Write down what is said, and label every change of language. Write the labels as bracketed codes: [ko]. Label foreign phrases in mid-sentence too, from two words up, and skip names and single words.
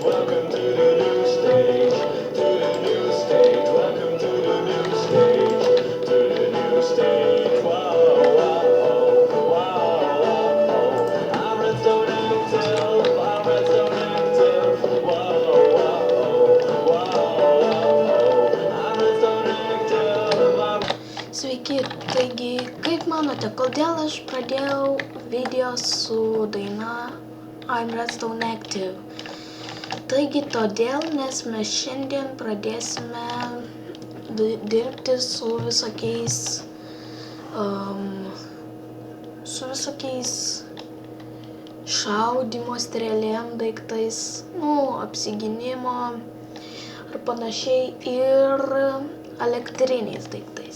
[en] Welcome to the new stage, welcome to the new stage, whoa, whoa, whoa, I'm redstone active, whoa, I'm redstone active. [lt] Sveiki, taigi, kaip manote, kodėl aš pradėjau video su daina I'm Redstone Active? Taigi todėl, nes mes šiandien pradėsime dirbti su visokiais šaudymo strėlėm daiktais, apsigynimo ar panašiai ir elektriniais daiktais.